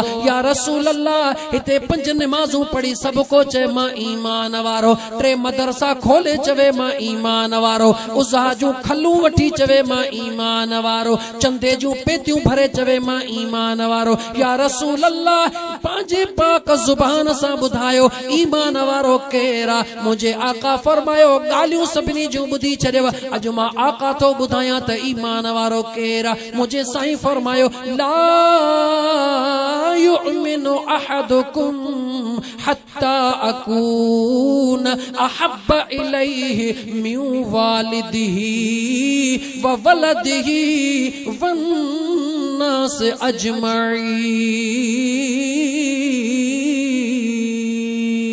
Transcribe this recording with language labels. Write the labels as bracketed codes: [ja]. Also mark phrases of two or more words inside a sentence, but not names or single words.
[ar] يا رسول الله [sd] हिते 5 नमाज़ूं पढ़ी सब को चे मां ईमान वारो, 3 मदरसा खोले चवे मां ईमान वारो, उज़ा जूं खलूं वठी चवे मां ईमान वारो, चंदे जूं पेतियूं भरे चवे मां ईमान वारो। [ar] يا رسول الله [sd] पंहिंजे पाक ज़ुबान सां ॿुधायो ईमान वारो केरा? मुझे आका फरमायो ॻाल्हियूं सभिनी जूं ॿुधी छॾियो, अॼु मां आका थो ॿुधायां त ईमान वारो केरा। मुझे साईं फरमायो [ar] لا يؤمن أحدكم حتى أكون أحب إليه من والده وولده والناس أجمعين.